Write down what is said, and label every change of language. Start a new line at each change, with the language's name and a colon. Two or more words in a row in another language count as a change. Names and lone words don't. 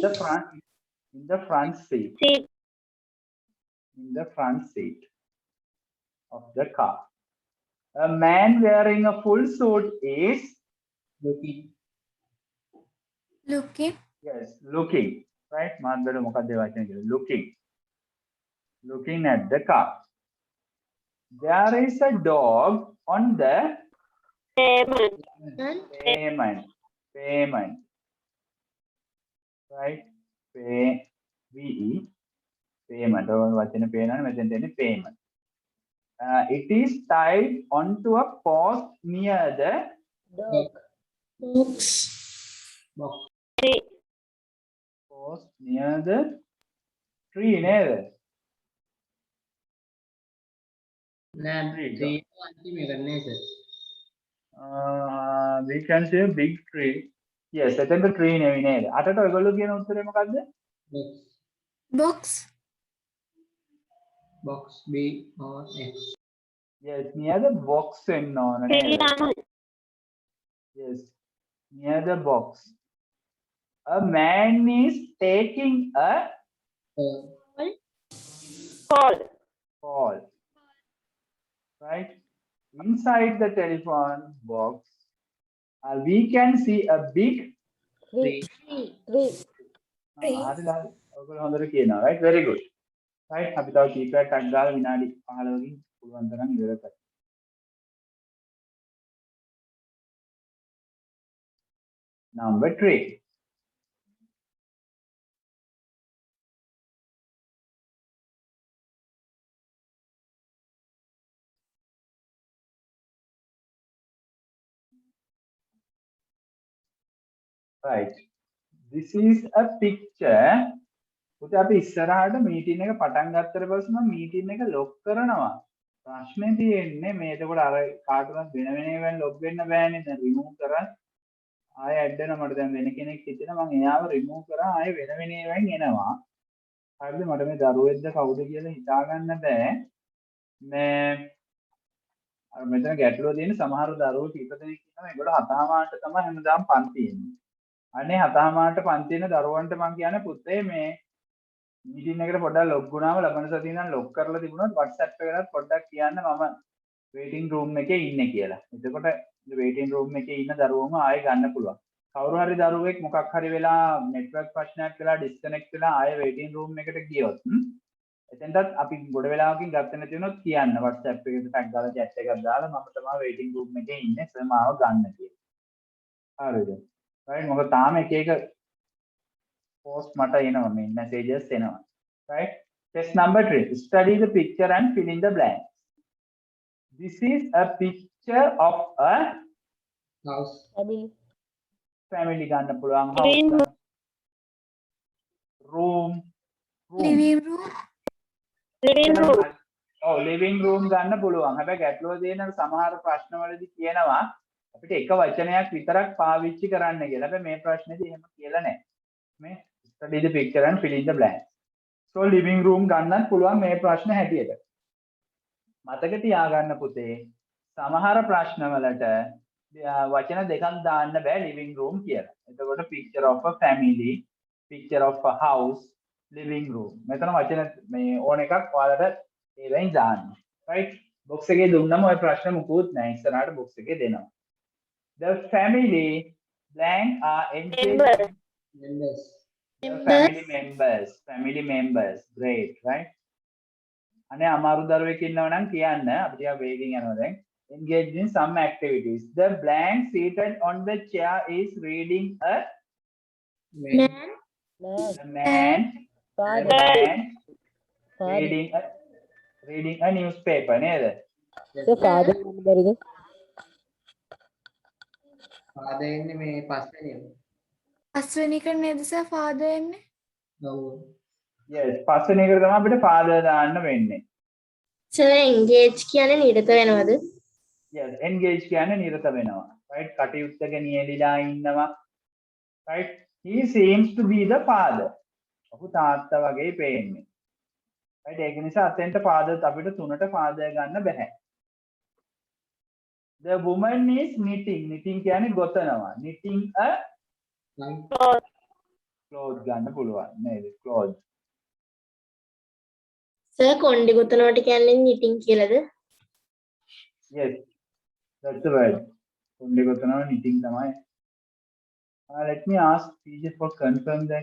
English: In the front seat. In the front seat of the car. A man wearing a full suit is Looking. yes, looking. Right?
Sinhala: මාන්දර මොකක්ද ඒ වචනේ කියන්නේ?
English: Looking. Looking at the car. There is a dog on the payment. Right? Payment.
Sinhala: ඔය වචනේ පේනවනේ මෙතෙන් තියෙන්නේ payment.
English: It is tied onto a post near the Dog. Box. Box. post near the tree නේද?
Sinhala: නෑ
English: Tree.
Sinhala: tree අන්තිම එක නේ sir.
English: We can say big tree. Yes,
Sinhala: එතෙන්ට tree නෙවෙයි නේද? අටට ඔයගොල්ලෝ කියන උත්තරේ මොකද්ද?
English: Box. Box. Box B or X. Yes, near the box
Sinhala: වෙන්න ඕන නේද?
English: Yes, near the box. A man is taking a call. Right? Inside the telephone box, we can see a big Three.
Sinhala: හරිද? ඔයගොල්ලෝ හොඳට කියනවා.
English: Right? Very good. Right?
Sinhala: අපි තව කීපයක් ටක් ගාලා විනාඩි 15කින් පුළුවන් තරම් ඉවර කරමු.
English: Number 3. Right. This is a picture.
Sinhala: පුතේ අපි ඉස්සරහට මීටින් එක පටන් ගත්තට පස්සේ මම මීටින් එක ලොක් කරනවා. ප්‍රශ්නේ තියෙන්නේ මේ එතකොට අර කාටවත් වෙන වෙනම ලොග් වෙන්න බෑනේ. දැන් රිමූව් කරා. ආයෙ ඇඩ් වෙනවා මට දැන් වෙන කෙනෙක් හිටිනවා මම එයාව රිමූව් කරා ආයෙ වෙන වෙනම එනවා. හරිද? මට මේ දරුවෙක්ද කවුද කියලා හිතා ගන්න බෑ. මේ අර මෙතන ගැටලුව තියෙන සමහර දරුවෝ කීප දෙනෙක් ඉන්නවා ඒගොල්ලෝ හතහමාරට තමයි හැමදාම පන්ති එන්නේ. අනේ හතහමාරට පන්ති එන දරුවන්ට මම කියන්නේ පුතේ මේ මීටින් එකට පොඩ්ඩක් ලොග් වුණාම ලබන සතියේ ඉඳන් ලොග් කරලා තිබුණොත් WhatsApp එකකට පොඩ්ඩක් කියන්න මම
English: waiting room
Sinhala: එකේ ඉන්නේ කියලා. එතකොට
English: waiting room
Sinhala: එකේ ඉන්න දරුවෝම ආයෙ ගන්න පුළුවන්. කවුරු හරි දරුවෙක් මොකක් හරි වෙලා network ප්‍රශ්නයක් වෙලා disconnect වෙලා ආයෙ
English: waiting room
Sinhala: එකට ගියොත් එතෙන්ටත් අපි ගොඩ වෙලාවකින් ගත්ත නැති වුණොත් කියන්න WhatsApp එකකට ටැග් ගාලා chat එකක් දාලා මම තමයි
English: waiting room
Sinhala: එකේ ඉන්නේ සර් මාව ගන්න කියලා. හරිද? right මොකද තාම එක එක post මට එනවා මේ messages එනවා.
English: right? Test number 3. Study the picture and fill in the blanks. This is a picture of a House.
Sinhala: family ගන්න පුළුවන් house.
English: room. Living room.
Sinhala: ඔව්
English: living room
Sinhala: ගන්න පුළුවන්. හැබැයි ගැටලුව තියෙන සමහර ප්‍රශ්නවලදී කියනවා අපිට එක වචනයක් විතරක් පාවිච්චි කරන්න කියලා. හැබැයි මේ ප්‍රශ්නේදී එහෙම කියලා නැහැ.
English: මේ study the picture and fill in the blanks. So living room
Sinhala: ගන්නත් පුළුවන් මේ ප්‍රශ්න හැටියට. මතක තියාගන්න පුතේ සමහර ප්‍රශ්නවලට වචන දෙකක් දාන්න බෑ
English: living room
Sinhala: කියලා.
English: එතකොට picture of a family, picture of a house, living room.
Sinhala: මෙතන වචන මේ ඕන එකක් ඔයාලට ඒවෙන් දාන්න. right? box එකේ දුන්නම ඔය ප්‍රශ්න මුකුත් නැහැ. ඉස්සරහට box එකේ දෙනවා.
English: The family blank are engaged. Members. Family members. Great, right?
Sinhala: අනේ අමාරු දරුවෙක් ඉන්නවා නම් කියන්න අපි ටිකක් වේගෙන් යනවා දැන්.
English: Engaged in some activities. The blank seated on the chair is reading a Man. man reading a newspaper නේද?
Sinhala: father බැරිද? father එන්නේ මේ පස්වෙනි එක. පස්වෙනි එක නේද සර් father එන්නේ? ඔව්. yes පස්වෙනි එකට තමයි අපිට father දාන්න වෙන්නේ. සර් engage කියන්නේ නිරත වෙනවද? yes engage කියන්නේ නිරත වෙනවා. right කටයුත්තක නියැලිලා ඉන්නවා.
English: right he seems to be the father.
Sinhala: ඔහු තාත්තා වගේ පේන්නේ. right ඒක නිසා අතෙන්ට father අපිට තුනට father ගන්න බෑ.
English: The woman is knitting
Sinhala: කියන්නේ ගොතනවා.
English: knitting a cloth
Sinhala: ගන්න පුළුවන් නේද?
English: cloth.
Sinhala: සර් කොණ්ඩේ ගොතනවට කියන්නේ knitting කියලාද?
English: yes that's the word.
Sinhala: කොණ්ඩේ ගොතනවා knitting තමයි.
English: let me ask teacher for confirm that.